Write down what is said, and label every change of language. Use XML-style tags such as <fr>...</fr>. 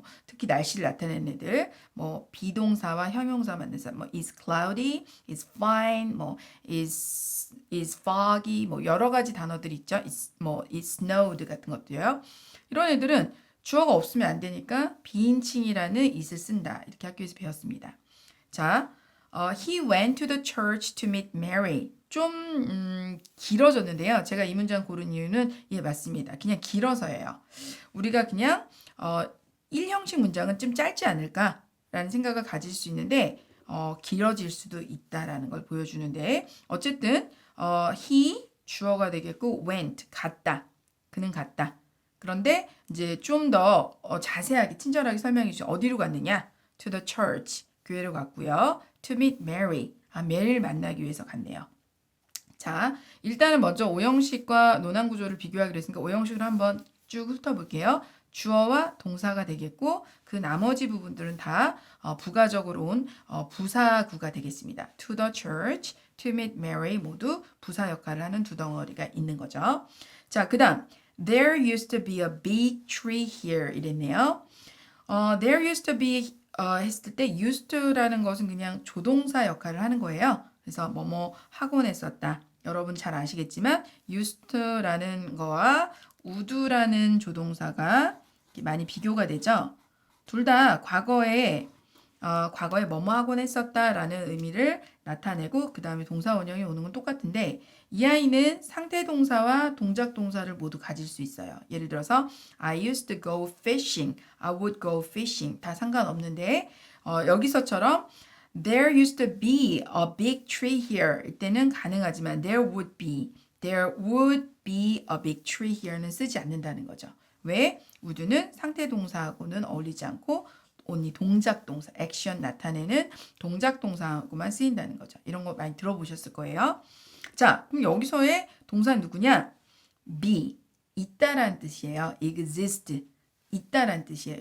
<ko>뭐 특히 날씨를 나타내는 애들, 뭐 비동사와 형용사 만드는 뭐</ko> <en>is cloudy, is fine,</en> <ko>뭐</ko> <en>is foggy,</en> <ko>뭐 여러 가지 단어들 있죠. 뭐</ko> <en>is snowed</en> <ko>같은 것도요. 이런 애들은 주어가 없으면 안 되니까 비인칭이라는 is를 쓴다. 이렇게 학교에서 배웠습니다.</ko> <en>자, he went to the church to meet Mary.</en> <ko>좀 길어졌는데요. 제가 이 문장 고른 이유는 예, 맞습니다. 그냥 길어서예요. 우리가 그냥 1형식 문장은 좀 짧지 않을까라는 생각을 가질 수 있는데 길어질 수도 있다라는 걸 보여주는데 어쨌든 he 주어가 되겠고 went 갔다. 그는 갔다. 그런데 이제 좀 더 자세하게 친절하게 설명해 주죠. 어디로 갔느냐?</ko> <en>To the church.</en> <ko>교회로 갔고요.</ko> <en>To meet Mary.</en> <ko>메리를 만나기 위해서 갔네요. 자, 일단은 먼저 5형식과 논한 구조를 비교하기로 했으니까 5형식을 한번 쭉 훑어볼게요. 주어와 동사가 되겠고 그 나머지 부분들은 다 부가적으로 온 부사구가 되겠습니다.</ko> <en>To the church, to meet Mary</en> <ko>모두 부사 역할을 하는 두 덩어리가 있는 거죠. 자, 그 다음</ko> <en>There used to be a big tree here</en> <ko>이랬네요.</ko> <en>There used to be</en> <ko>했을 때 used to라는 것은 그냥 조동사 역할을 하는 거예요. 그래서 뭐뭐 하곤 했었다. 여러분 잘 아시겠지만 used to라는 거와 would라는 조동사가 많이 비교가 되죠. 둘 다 과거에 뭐뭐 하곤 했었다라는 의미를 나타내고 그 다음에 동사 원형이 오는 건 똑같은데 이 아이는 상태 동사와 동작 동사를 모두 가질 수 있어요. 예를 들어서</ko> <en>I used to go fishing, I would go fishing</en> <ko>다 상관없는데 여기서처럼</ko> <en>There used to be a big tree here</en> <ko>이때는 가능하지만</ko> <en>there would be a big tree here는</en> <ko>쓰지 않는다는 거죠. 왜? would는 상태 동사하고는 어울리지 않고 only 동작 동사, 액션 나타내는 동작 동사하고만 쓰인다는 거죠. 이런 거 많이 들어보셨을 거예요. 자, 그럼 여기서의 동사는 누구냐? be, 있다라는 뜻이에요. exist, 있다라는 뜻이에요.</ko>